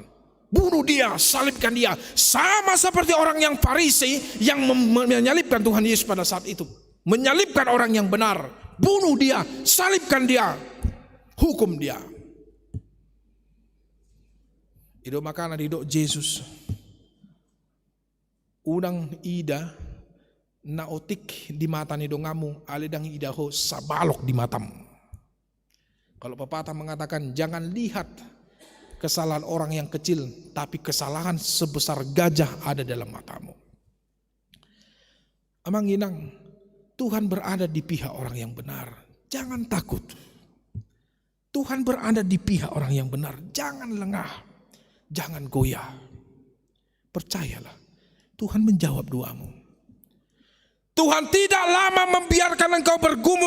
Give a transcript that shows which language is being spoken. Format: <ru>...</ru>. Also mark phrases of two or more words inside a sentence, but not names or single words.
<id>Bunuh dia, salibkan dia. Sama seperti orang yang Farisi yang menyalibkan Tuhan Yesus pada saat itu. Menyalibkan orang yang benar. Bunuh dia, salibkan dia, hukum dia. Itu makanya didok Yesus.</id> <bbc>Unang ida naotik di mata ni dongamu, aledang ida ho sabalok di matam.</bbc> <id>Kalau pepatah mengatakan jangan lihat kesalahan orang yang kecil, tapi kesalahan sebesar gajah ada dalam matamu.</id> <bbc>Amang inang,</bbc> <id>Tuhan berada di pihak orang yang benar. Jangan takut. Tuhan berada di pihak orang yang benar. Jangan lengah. Jangan goyah. Percayalah, Tuhan menjawab doamu. Tuhan tidak lama membiarkan engkau bergumul.</id>